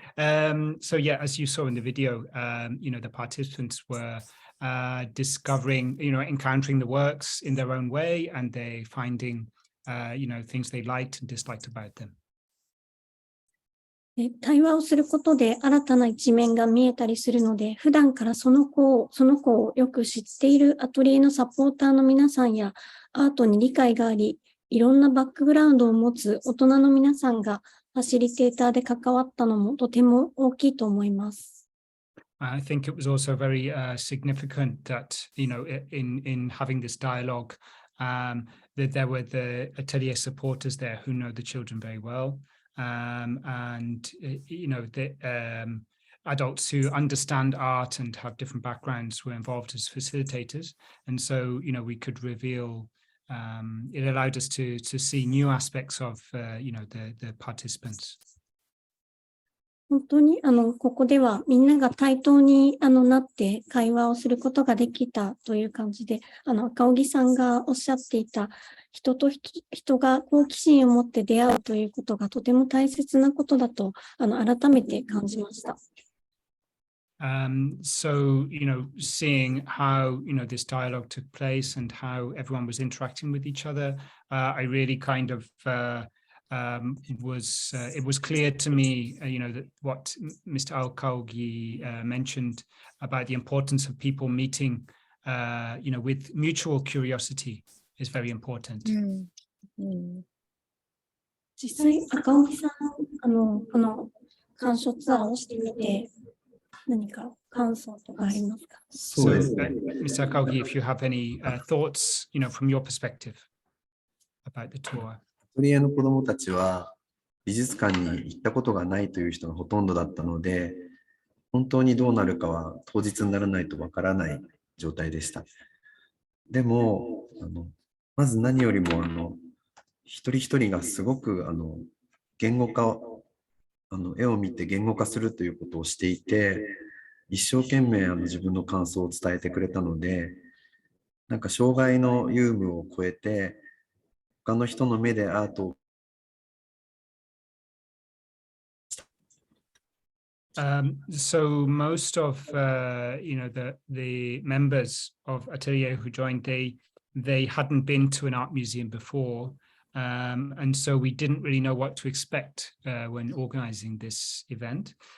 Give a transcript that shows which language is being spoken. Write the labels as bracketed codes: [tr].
[en] So yeah, as you saw in the video, the participants were discovering, encountering the works in their own way, and they finding, things they liked and disliked about them. [ja] 対話をすることで新たな一面が見えたりするので、普段からその子をよく知っているアトリエのサポーターの皆さんやアートに理解があり、いろんなバックグラウンドを持つ大人の皆さんがファシリテーターで関わったのもとても大きいと思います。 [en] I think it was also very significant that, in having this dialogue, that there were the atelier supporters there who know the children very well, and, the adults who understand art and have different backgrounds were involved as facilitators. And so, we could reveal, it allowed us to see new aspects of, the participants. [ja] 本当にここではみんなが対等になって会話をすることができたという感じで、赤荻さんがおっしゃっていた人と人が好奇心を持って出会うということがとても大切なことだと改めて感じました。 [en] So, seeing how, this dialogue took place and how everyone was interacting with each other, I really kind of it was clear to me, that what Mr. Alkaugi mentioned about the importance of people meeting, with mutual curiosity is very important. [ja] 実際、赤荻さん、この鑑賞ツアーをしてみて、何か感想とかありますか？ [en] So, Mr. Alkaugi, if you have any thoughts, from your perspective about the tour. [ja] アトリエの子どもたちは美術館に行ったことがないという人がほとんどだったので、本当にどうなるかは当日にならないとわからない状態でした。でもまず何よりも一人一人がすごく言語化を絵を見て言語化するということをしていて、一生懸命自分の感想を伝えてくれたので、なんか障害の有無を超えて他の人の目でアートを [en] So most of the members of Atelier who joined, they hadn't been to an art museum before, and so we didn't really know what to expect when organizing this event.